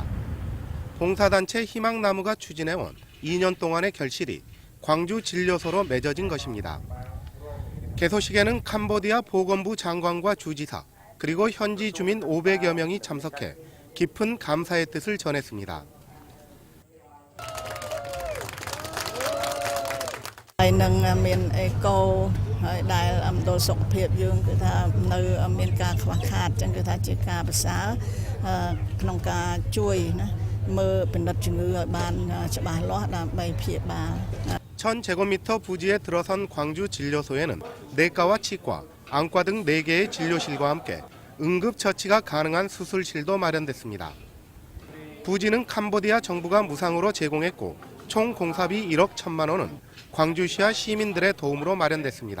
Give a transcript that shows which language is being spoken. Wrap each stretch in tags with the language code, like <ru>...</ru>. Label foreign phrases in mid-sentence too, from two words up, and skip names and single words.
<ko>봉사단체 희망나무가 추진해온 2년 동안의 결실이 광주 진료소로 맺어진 것입니다. 개소식에는 캄보디아 보건부 장관과 주지사 그리고 현지 주민 500여 명이 참석해 깊은 감사의 뜻을 전했습니다.</ko> <km>នឹងមានអេកូហើយដែលដល់សុខភាពយើងគឺថានៅមានការខ្វះខាតចឹងគឺថាជាការប្រសើរក្នុងការជួយណាមើលពិនិត្យជំងឺឲ្យបានច្បាស់លាស់ដើម្បីព្យាបាល</km> <ko>1000제곱미터 부지에 들어선 광주 진료소에는 내과와 치과, 안과 등 4개의 진료실과 함께 응급처치가 가능한 수술실도 마련됐습니다. 부지는 캄보디아 정부가 무상으로 제공했고 총 공사비 1억 1천만 원은 광주시와 시민들의 도움으로 마련됐습니다.</ko>